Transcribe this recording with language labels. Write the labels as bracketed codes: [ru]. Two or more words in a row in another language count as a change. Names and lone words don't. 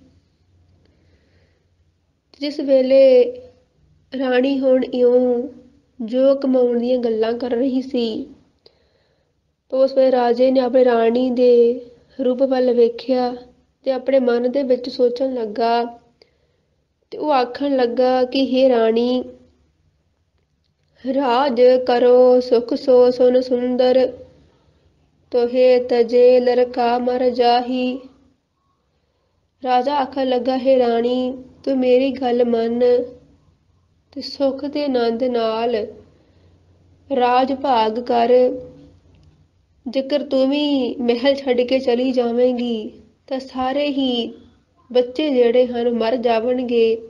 [pa] ਜਿਸ ਵੇਲੇ ਰਾਣੀ ਹੁਣ ਇਉਂ ਜੋ ਕਮਾਉਣ ਦੀਆਂ ਗੱਲਾਂ ਕਰ ਰਹੀ ਸੀ, ਉਸ ਵੇਲੇ ਰਾਜੇ ਨੇ ਆਪਣੇ ਰਾਣੀ ਦੇ ਰੂਪ ਵੱਲ ਵੇਖਿਆ ਤੇ ਆਪਣੇ ਮਨ ਦੇ ਵਿੱਚ ਸੋਚਣ ਲੱਗਾ ਤੇ ਉਹ ਆਖਣ ਲੱਗਾ ਕਿ हे ਰਾਣੀ, [bra] राज करो सुख सो सुन सुंदर तोहे तजे लड़का मर जाही। [pa] ਰਾਜਾ ਆਖਣ ਲੱਗਾ, ਹੇ ਰਾਣੀ ਤੂੰ ਮੇਰੀ ਗੱਲ ਮਨ ਤੇ ਸੁਖ ਤੇ ਆਨੰਦ ਨਾਲ ਰਾਜ ਭਾਗ ਕਰ। ਜੇਕਰ ਤੂੰ ਭੀ ਮਹਿਲ ਛੱਡ ਕੇ ਚਲੀ ਜਾਵੇਂਗੀ ਤੋ ਸਾਰੇ ਹੀ ਬੱਚੇ ਜਿਹੜੇ ਹਨ ਮਰ ਜਾਵਣਗੇ।